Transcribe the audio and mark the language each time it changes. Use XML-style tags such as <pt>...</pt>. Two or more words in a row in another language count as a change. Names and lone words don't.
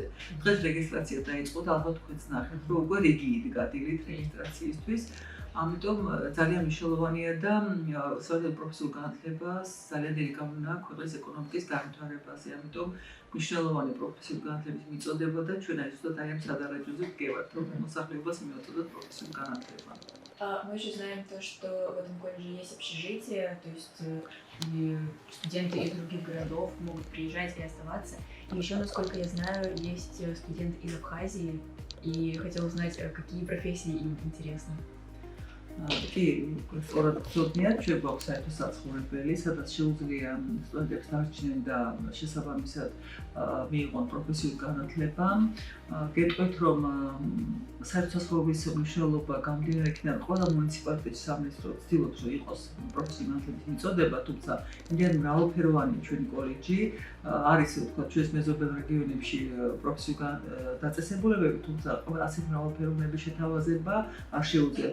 <ka>დღეს რეგისტრაცია დაიწყო და ალბათ თქვენც ნახეთ, რომ უკვე რიგი იდგა დილით რეგისტრაციისთვის. ამიტომ ძალიან მნიშვნელოვანია და საერთოდ პროფესიულ განათლებას ძალიან დიდი გავლენა აქვს ქვეყნის ეკონომიკის განვითარებაზე. ამიტომ მნიშვნელოვანი პროფესიული განათლების მიწოდება და ჩვენ აი ზუსტად აი ამ სადარაჯოზე ვგევართ, რომ მოსახლეობას მიაწოდოთ პროფესიული განათლება.</ka> <ru>Мы еще знаем то, что в этом колледже есть общежитие, то есть и студенты из других городов могут приезжать и оставаться. И еще, насколько я знаю, есть студенты из Абхазии, и хотела узнать, какие профессии им интересны.</ru> <ka>კი, სწორად გწოდნიათ, ჩვენ გვაქვს საერთო საცხოვრებელი, სადაც შეუძლია სტუდენტებს დარჩნენ და შესაბამისად მიიღონ პროფესიული განათლება. გეტყვით, რომ საერთო საცხოვრებელის მნიშვნელობა გამდინარე იქიდან ყველა მუნიციპალიტეტის სამინისტრო ცდილობს, რომ იყოს პროფესიული განათლების მიწოდება, თუმცა იმდენად მრავალფეროვანია ჩვენი კოლეჯი, არის თქვა ჩვენს მეზობელ რეგიონებში პროფესიული დაწესებულებები, თუმცა ასეთ მრავალფეროვნების შეთავაზება არ შეუძლიათ.</ka>